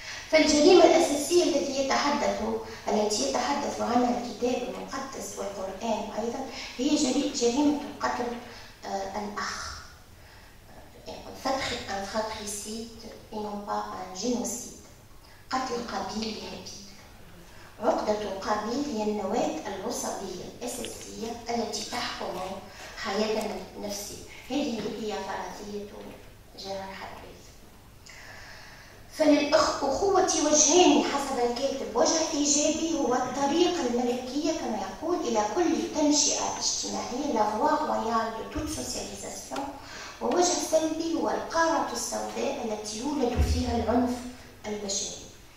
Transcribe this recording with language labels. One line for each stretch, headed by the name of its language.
Arabic: فالجريمة الأساسية التي يتحدث عنها الكتاب المقدس والقرآن أيضا هي جريمة قتل الأخ.
French: un fratricide et non pas un génocide.
Arabic: قتل قابيل لهابيل. عقدة قابيل هي النواة العصبية الأساسية التي تحكم حياتنا النفسية. هذه هي فرضية جيرار حداد. فللأخوة وجهان حسب الكاتب، وجه إيجابي هو الطريقة الملكية كما يقول إلى كل تنشئة اجتماعية
French: la voie royale de toute socialisation،
Arabic: ووجه سلبي هو القارة السوداء التي يولد فيها العنف البشري.